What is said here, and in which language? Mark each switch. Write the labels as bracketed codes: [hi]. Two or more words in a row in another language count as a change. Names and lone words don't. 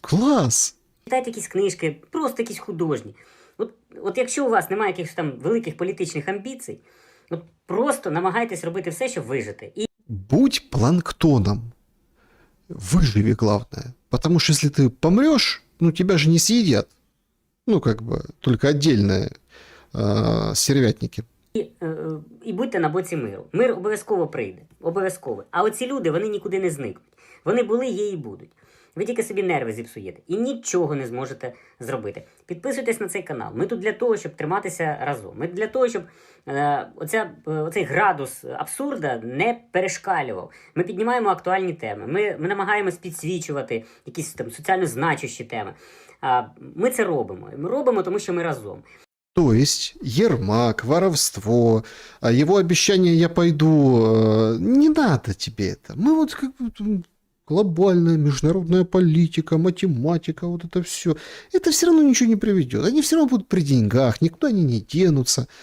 [uk] Класс! Читайте якісь книжки, просто якісь художні. От якщо у вас немає якихось там великих політичних амбіцій, от просто намагайтесь робити все, щоб вижити. І [ru] Будь планктоном. Выживи, главное. Потому что если ты помрешь, ну тебя же не съедят. Ну, как бы, только отдельные стервятники. [uk] І будьте на боці миру. Мир обов'язково прийде. Обов'язково. А оці люди, вони нікуди не зникнуть. Вони були, є і будуть. Ви тільки собі нерви зіпсуєте. І нічого не зможете зробити. Підписуйтесь на цей канал. Ми тут для того, щоб триматися разом. Ми для того, щоб оцей градус абсурда не перешкалював. Ми піднімаємо актуальні теми. Ми намагаємось підсвічувати якісь там соціально значущі теми. Ми це робимо. Ми робимо, тому що ми разом. [ru] То есть Ермак, воровство, его обещание «я пойду», не надо тебе это. Мы вот как бы глобальная международная политика, математика, вот это все. Это все равно ничего не приведет. Они все равно будут при деньгах, никуда они не денутся.